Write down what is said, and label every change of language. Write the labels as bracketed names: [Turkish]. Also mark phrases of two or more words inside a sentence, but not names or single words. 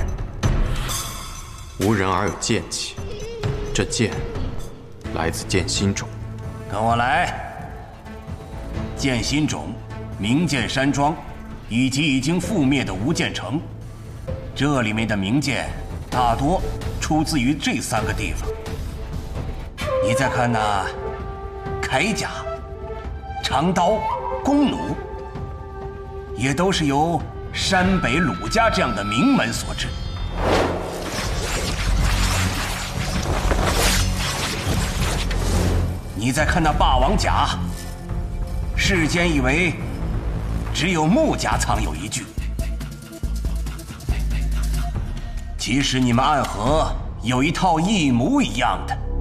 [Chinese] 無人而有劍氣。這劍來自劍心冢，跟我來。劍心冢、名劍山莊，以及已經覆滅的無劍城，這裡面的名劍大多出自於這3 個地方。你再看那鎧甲、長刀、弓弩，也都是由山北魯家這樣的名門所制。你再看那霸王甲，世間以為只有穆家藏有一具，其實你們暗河有一套一模一樣的。